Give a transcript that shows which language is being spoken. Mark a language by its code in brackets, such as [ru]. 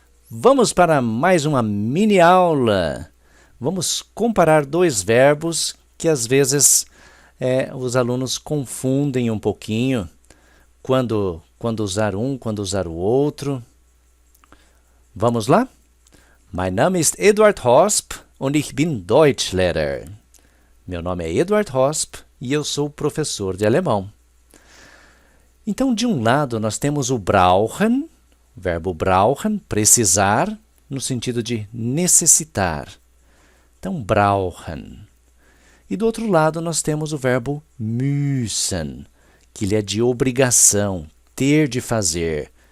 [pt] Vamos para mais uma mini aula. Vamos comparar dois verbos que às vezes os alunos confundem um pouquinho quando usar um, quando usar o outro. Vamos lá? [de] Mein Name ist Eduard Hosp und ich bin Deutschlehrer. [pt] Meu nome é Eduard Hosp e eu sou professor de alemão. Então, de um lado, nós temos o brauchen, verbo brauchen, precisar, no sentido de necessitar. Então, brauchen. E do outro lado, nós temos o verbo müssen, que ele é de obrigação, ter de fazer.